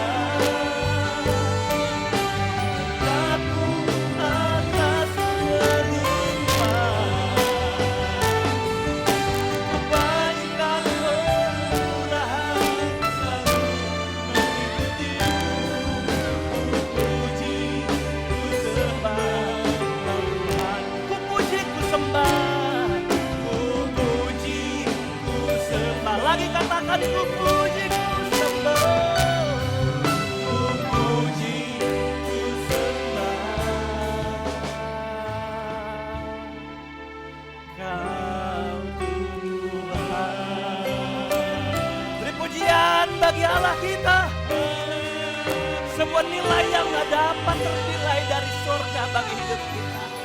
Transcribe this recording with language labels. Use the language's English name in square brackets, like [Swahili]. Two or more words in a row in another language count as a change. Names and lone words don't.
[Indonesian] Aku atas melimpah kebaikan kemurahan selalu mengikutimu. Puji ku sembah Tuhan. Ku puji ku sembah. Ku puji ku sembah. Lagi katakan ku puji ku sembah. Ku puji ku sembah. Kau Tuhan. Beri pujian bagi Allah kita. Semua nilai yang gak dapat ternilai dari surga bagi hidup kita.